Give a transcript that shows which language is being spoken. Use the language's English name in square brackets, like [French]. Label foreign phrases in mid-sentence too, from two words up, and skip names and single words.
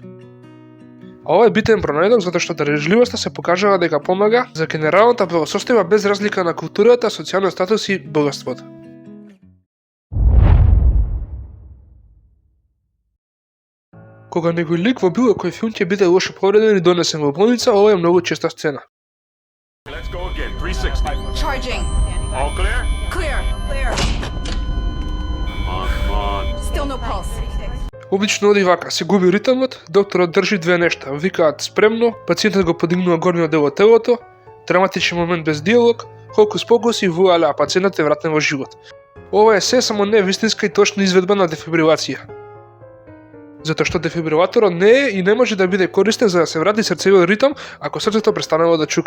[Macedonian] А ова е битен пронајдок затоа што дарежливоста се покажава дека помага за генералната благосостојба без разлика на културата, социјалниот статус и богатството. Кога некој лик во било кој филм ќе биде лошо повреден и донесен во болница, ова е многу честа сцена. [English] Let's go again. 360. Charging. All clear? Clear. Come on. Still no pulse. [Macedonian] Обично оди вака, се губи ритмот, докторот држи две нешта, викаат спремно, пациентот го подигнува горниот дел од телото, драматичен момент без диалог, хокус покус и вуаля, пациентот е вратен во живот. Ова е се само не вистинска и точна изведба на дефибрилација. Затоа што дефибрилаторот не е и не може да биде користен за да се врати срцевиот ритм ако срцето престанало да чука.